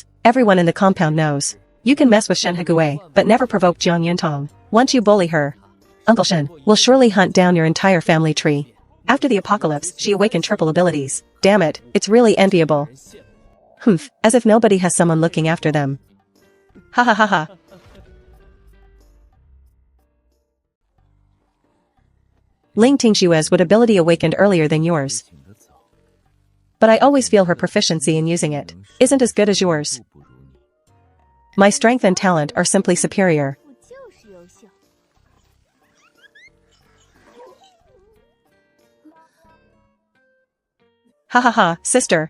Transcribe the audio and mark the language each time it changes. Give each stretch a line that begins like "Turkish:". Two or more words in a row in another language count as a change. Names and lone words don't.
English: Everyone in the compound knows. You can mess with Shen Hegui, but never provoke Jiang Yuntong. Once you bully her, Uncle Shen will surely hunt down your entire family tree. After the apocalypse, she awakened triple abilities. Damn it, it's really enviable. Humph, as if nobody has someone looking after them. Ha ha ha ha. Ling Tingshua's wood ability awakened earlier than yours. But I always feel her proficiency in using it isn't as good as yours. My strength and talent are simply superior. Ha ha ha, sister.